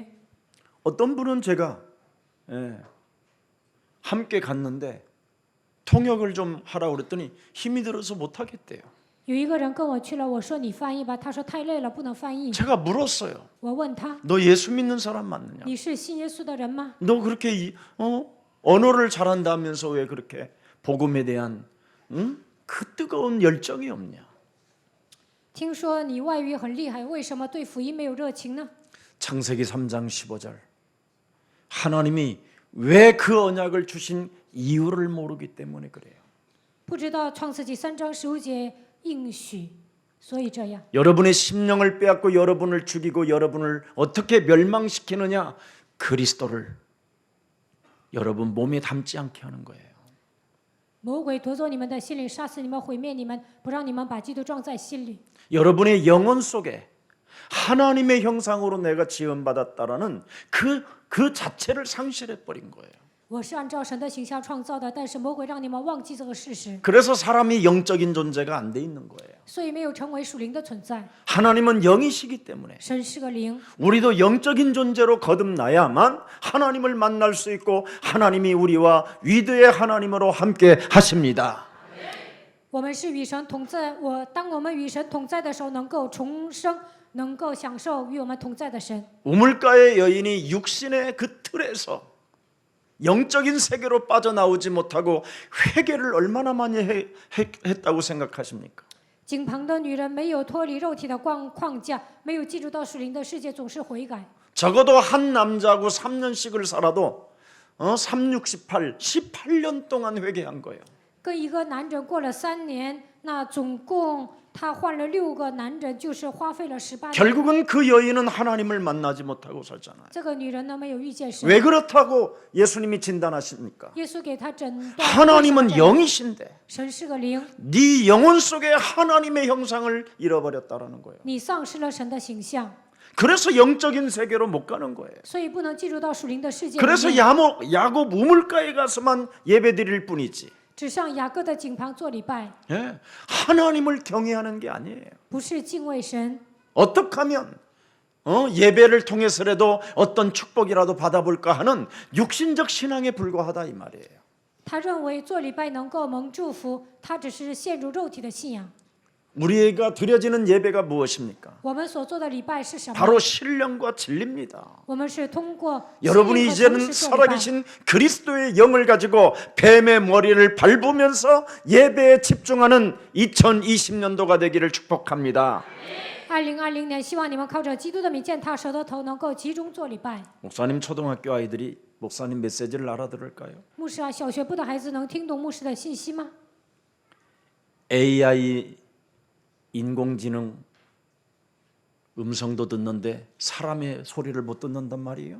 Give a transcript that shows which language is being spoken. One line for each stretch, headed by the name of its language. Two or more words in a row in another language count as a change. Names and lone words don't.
Korean: 어떤 분은 제가 함께 갔는데 통역을 좀 하라고 그랬더니 힘이 들어서 못 하겠대요.
Chinese: 有一个人跟我去了，我说你翻译吧，他说太累了，不能翻译。
Korean: 제가 물었어요.
Chinese: 我问他，
Korean: 너 예수 믿는 사람 맞느냐?
Chinese: 你是信耶稣的人吗？
Korean: 너 그렇게 언어를 잘한다면서 왜 그렇게 복음에 대한 그 뜨거운 열정이 없냐?
Chinese: 听说你外语很厉害，为什么对福音没有热情呢？
Korean: 창세기 3장 15절 하나님이 왜 그 언약을 주신 이유를 모르기 때문에 그래요.
Chinese: 不知道创世纪3章15节应许，所以这样。
Korean: 여러분의 심령을 빼앗고 여러분을 죽이고 여러분을 어떻게 멸망시키느냐? 그리스도를 여러분 몸에 담지 않게 하는 거예요.
Chinese: 魔鬼夺走你们的心灵，杀死你们，毁灭你们，不让你们把基督装在心里。
Korean: 여러분의 영혼 속에 하나님의 형상으로 내가 지음받았다라는 그 자체를 상실해 버린 거예요.
Chinese: 我是按照神的形象创造的，但是魔鬼让你们忘记这个事实，
Korean: 그래서 사람이 영적인 존재가 안 돼 있는 거예요.
Chinese: 所以没有成为属灵的存在。
Korean: 하나님은 영이시기 때문에
Chinese: 神是个灵，
Korean: 우리도 영적인 존재로 거듭나야만 하나님을 만날 수 있고 하나님이 우리와 위대의 하나님으로 함께 하십니다.
Chinese: 我们是与神同在。当我们与神同在的时候，能够重生，能够享受与我们同在的神。
Korean: 우물가의 여인이 육신의 그 틀에서 영적인 세계로 빠져나오지 못하고 회개를 얼마나 많이 했다고 생각하십니까?
Chinese: 井旁的女人没有脱离肉体的框架，没有进入到属灵的世界，总是悔改。
Korean: 적어도 한 남자하고 3년씩을 살아도 3, 6, 18, 18년 동안 회개한 거예요.
Chinese: 跟一个男人过了3年，那总共他换了6个男人，就是花费了18年。
Korean: 결국은 그 여인은 하나님을 만나지 못하고 살잖아요.
Chinese: 这个女人呢，没有遇见神。
Korean: 왜 그렇다고 예수님이 진단하십니까?
Chinese: 耶稣给她诊断，
Korean: 하나님은 영이신데
Chinese: 神是个灵，
Korean: 네 영혼 속에 하나님의 형상을 잃어버렸다라는 거예요.
Chinese: 你丧失了神的形象，
Korean: 그래서 영적인 세계로 못 가는 거예요.
Chinese: 所以不能进入到属灵的世界里
Korean: 그래서
Chinese: 面。
Korean: 야곱 우물가에 가서만 예배드릴 뿐이지.
Chinese: 只上雅各的井旁做礼拜，
Korean: 예, 하나님을 경외하는 게 아니에요.
Chinese: 不是敬畏神。
Korean: 어떻게 하면 예배를 통해서라도 어떤 축복이라도 받아볼까 하는 육신적 신앙에 불과하다 이 말이에요.
Chinese: 他认为做礼拜能够蒙祝福，他只是陷入肉体的信仰。
Korean: 우리가 드려지는 예배가 무엇입니까?
Chinese: 我们所做的礼拜是什么？
Korean: 바로 신령과 진리입니다.
Chinese: 我们是通过
Korean: 여러분이
Chinese: 信和
Korean: 이제는
Chinese: 诚实做礼拜。
Korean: 살아계신 그리스도의 영을 가지고 뱀의 머리를 밟으면서 예배에 집중하는 2020년도가 되기를 축복합니다.
Chinese: 2020 年，希望你们靠着基督的名践踏蛇的头，能够集中做礼拜。
Korean: 목사님 초등학교 아이들이 목사님 메시지를 알아들을까요?
Chinese: 牧师啊，小学部的孩子能听懂牧师的信息吗？
Korean: AI 인공지능 음성도 듣는데 사람의 소리를 못 듣는단 말이에요?